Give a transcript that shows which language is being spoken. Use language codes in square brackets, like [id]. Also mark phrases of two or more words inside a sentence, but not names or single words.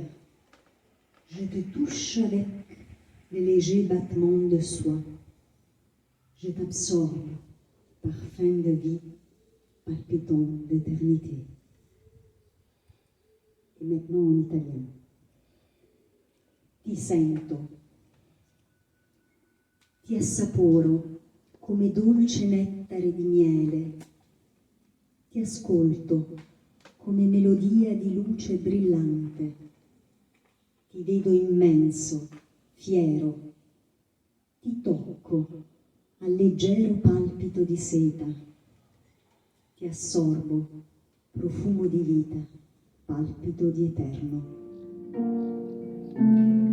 [fr] Je te touche avec les légers battements de soie. Je t'absorbe, parfum de vie, palpitant d'éternité. Et maintenant en italien. [it] Ti sento, ti assaporo come dolce nettare di miele, ti ascolto come melodia di luce brillante, ti vedo immenso, fiero, ti tocco al leggero palpito di seta, ti assorbo, profumo di vita, palpito di eterno.